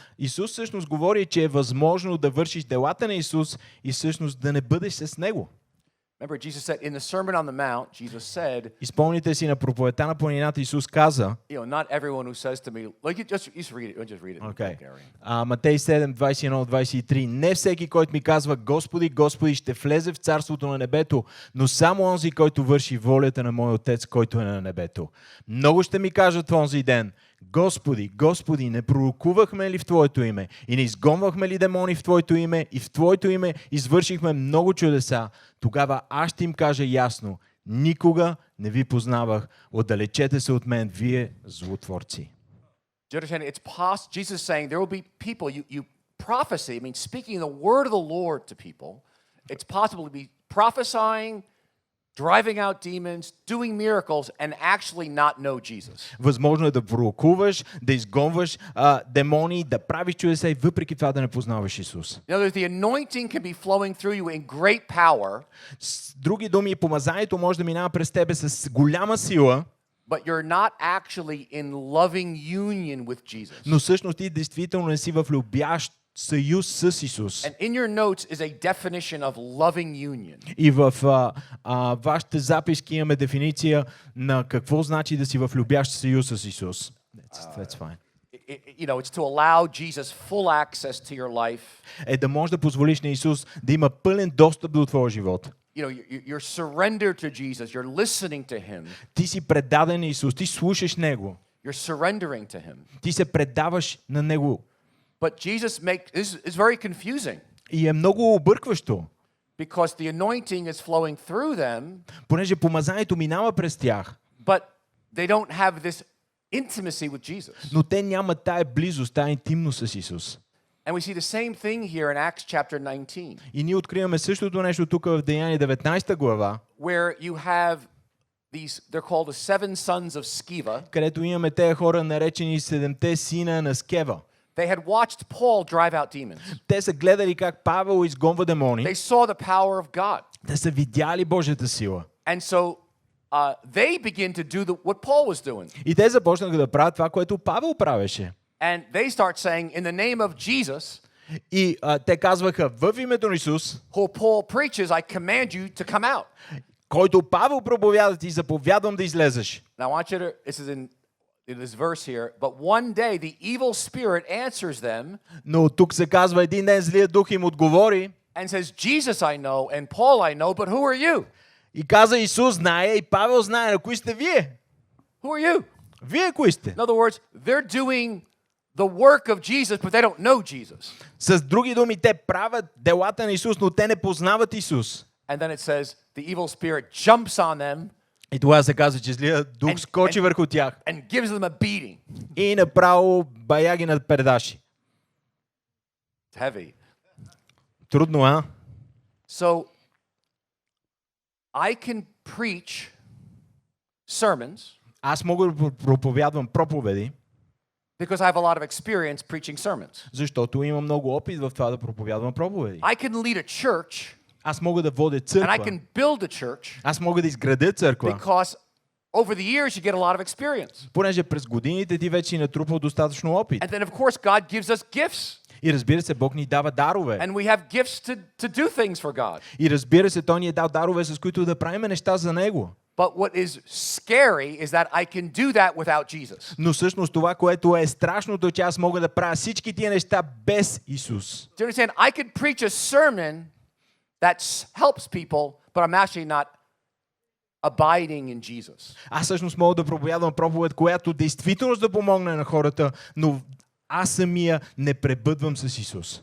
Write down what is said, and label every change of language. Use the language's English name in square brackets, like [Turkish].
[Bulgarian] Исус всъщност говори, че е възможно да вършиш делата на Исус и всъщност да не бъдеш с Него. [English] Remember, Jesus said in the Sermon on the Mount, Jesus said, [Bulgarian] Изпълните си на проповедта на планината, Исус каза, [English] not everyone who says to me, like, just read it, just read it. Okay. Gary. [Bulgarian] Матей 7, 21-23. Не всеки, който ми казва Господи, Господи, ще влезе в царството на небето, но само онзи, който върши волята на мой Отец, който е на небето. Много ще ми кажат в онзи ден, Господи, Господи, не пророкувахме ли в Твоето име и не изгонвахме ли демони в Твоето име и в Твоето име извършихме много чудеса? Тогава аз ще им кажа ясно, никога не ви познавах, отдалечете се от мен, вие злотворци. [English] Do you understand? It's possible. Jesus is saying there will be people, you prophecy, speaking the word of the Lord to people. It's possible to be prophesying, driving out demons, doing miracles, and actually not know Jesus. [Bulgarian] Възможно е да пророкуваш, да изгонваш демони, да правиш чудеса и въпреки това да не познаваш Исус. [English] In other words, the anointing can be flowing through you in great power, [Bulgarian] С други думи, помазанието може да минава през тебе с голяма сила, [English] but you're not actually in loving union with Jesus. [Bulgarian] но всъщност ти действително не си в любящ съюз с Исус. [English] And in your notes is a definition of loving union. [Bulgarian] И в вашите записки имаме дефиниция на какво значи да си в любящ съюз с Исус. [English] That's fine. It's to allow Jesus full access to your life. [Bulgarian] Е да можеш да позволиш на Исус да има пълен достъп до твоя живот. [English] You're surrendered to Jesus. You're listening to Him. [Bulgarian] Ти си предаден на Исус, ти слушаш Него. [English] You're surrendering to Him. [Bulgarian] Ти се предаваш на Него. [English] But Jesus is very confusing [Bulgarian] И е много объркващо, [English] because the anointing is flowing through them, [Bulgarian] понеже помазанието минава през тях, [English] but they don't have this intimacy with Jesus. [Bulgarian] Но те нямат тая близост, тая интимност с Исус. [English] And we see the same thing here in Acts chapter 19, [Bulgarian] И ние откриваме същото нещо тук в Деяния 19 глава, [English] where you have they're called the seven sons of Sceva. [Bulgarian] където имаме тези хора наречени седемте сина на Скева. [English] They had watched Paul drive out demons. [Bulgarian] Те са гледали как Павел изгонва демони. [English] They saw the power of God. [Bulgarian] Те са видяли Божията сила. [English] And so they begin to do what Paul was doing. [Bulgarian] И те започнаха да правят това, което Павел правеше. [English] And they start saying, in the name of Jesus, [Bulgarian] И те казваха, в името на Исус, [English] who Paul preaches, I command you to come out. [Bulgarian] който Павел проповяда, ти заповядвам да излезеш. [English] Now I want you to, this is in this verse here, but one day the evil spirit answers them [Bulgarian] Но тук се казва, един ден злият дух им отговори [English] and says, Jesus I know and Paul I know, but who are you? [Bulgarian] и каза, Исус знае и Павел знае, на кои сте вие? [English] Who are you? [Bulgarian] Вие кои сте? [English] In other words, they're doing the work of Jesus, but they don't know Jesus. [Bulgarian] С други думи, те правят делата на Исус, но те не познават Исус. [English] And then it says, the evil spirit jumps on them [Bulgarian] И тогава се казва, че злият дух скочи върху тях [English] and gives them a beating. [Bulgarian] и направо бая ги надпердаши. [English] It's heavy. [Bulgarian] Трудно, а? [English] So I can preach sermons [Bulgarian] Аз мога да проповядвам проповеди, [English] because I have a lot of experience preaching sermons. [Bulgarian] защото имам много опит в това да проповядвам проповеди. [English] I can lead a church [Bulgarian] Аз мога да водя [English] and I [Bulgarian] църква. [English] can build a church [Bulgarian] Аз мога да изградя църква, [English] because over the years you get a lot of experience. [Bulgarian] понеже през годините ти вече си натрупал достатъчно опит. [English] And then of course God gives us gifts [Bulgarian] И разбира се, Бог ни дава дарове. [English] and we have gifts to do things for God. [Bulgarian] И разбира се, Той ни е дал дарове, с които да правим неща за Него. [English] But what is scary is that I can do that without Jesus. [Bulgarian] Но всъщност това, което е страшното, е, че аз мога да правя всички тия неща без Исус. [English] Do you understand? I could preach a sermon that helps people, but I'm actually not abiding in Jesus. [Bulgarian] Аз всъщност мога да проповядвам проповед, която действително да помогне на хората, но аз самия не пребъдвам с Исус.